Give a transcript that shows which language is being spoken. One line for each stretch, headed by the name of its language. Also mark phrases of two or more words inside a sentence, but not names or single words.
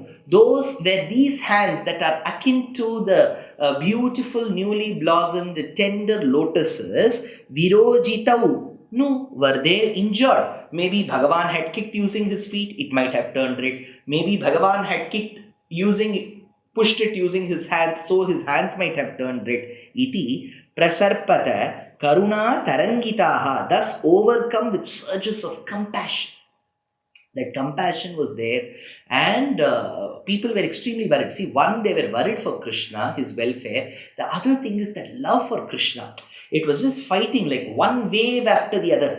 English: Those were these hands that are akin to the beautiful newly blossomed tender lotuses. Virojitau. No, were they injured? Maybe Bhagavan had kicked using his feet, it might have turned red. Maybe Bhagavan had pushed it using his hands, so his hands might have turned red.
Sanskrit: Iti prasarpata karuna tarangitaha,
English: thus overcome with surges of compassion. That compassion was there, and people were extremely worried. See, one, they were worried for Krishna, his welfare. The other thing is that love for Krishna. It was just fighting like one wave after the other.